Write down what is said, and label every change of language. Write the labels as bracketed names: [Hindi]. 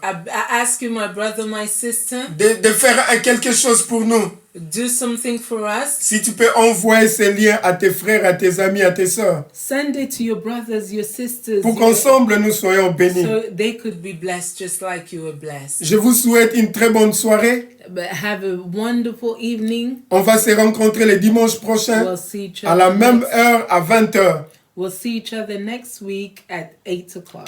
[English] I ask you, my brother, my sister, [French] de faire quelque chose pour nous. [English] Do something for us. [French] Si tu peux envoyer ces liens à tes frères, à tes amis, à tes sœurs. [English] Send it to your brothers, your sisters. [French] Pour qu'ensemble nous soyons bénis. [English] So they could be blessed just like you were blessed. [French] Je vous souhaite une très bonne soirée. [English] But have a wonderful evening. [French] On va se rencontrer le dimanche prochain à la même heure à 20h. [English] We'll see each other next week at 8 o'clock.